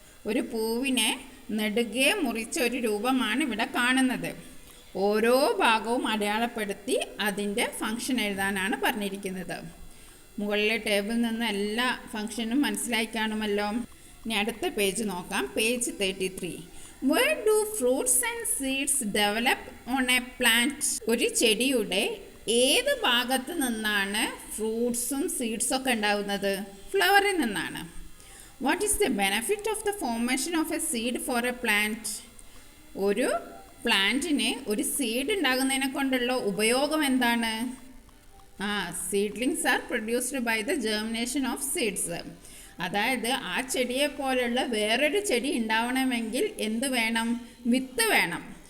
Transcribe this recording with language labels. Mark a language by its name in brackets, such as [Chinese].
[Malayalam] ഒരു പൂവിനെ നെടുകെ മുറിച്ച ഒരു രൂപമാണ് ഇവിടെ കാണുന്നത്. ഓരോ ഭാഗവും അടയാളപ്പെടുത്തി അതിൻ്റെ ഫങ്ഷൻ എഴുതാനാണ് പറഞ്ഞിരിക്കുന്നത്. മുകളിലെ ടേബിളിൽ നിന്ന് എല്ലാ ഫങ്ഷനും മനസ്സിലായി കാണുമല്ലോ. ഇനി അടുത്ത പേജ് നോക്കാം. Page 33. [English] Where do fruits and seeds develop on a plant? [Malayalam] ഒരു ചെടിയുടെ ഏത് ഭാഗത്ത് നിന്നാണ് ഫ്രൂട്ട്സും സീഡ്സും ഒക്കെ ഉണ്ടാകുന്നത്? ഫ്ലവറിൽ നിന്നാണ്. [English] What is the benefit of the formation of a seed for a plant? [Malayalam] ഒരു പ്ലാന്റിന് ഒരു സീഡ് ഉണ്ടാകുന്നതിനെ കൊണ്ടുള്ള ഉപയോഗം എന്താണ്? [English] Seedlings are produced by the germination of seeds. [Malayalam] അതായത് ആ ചെടിയെ പോലുള്ള വേറൊരു ചെടി ഉണ്ടാവണമെങ്കിൽ എന്ത് വേണം? വിത്ത് വേണം.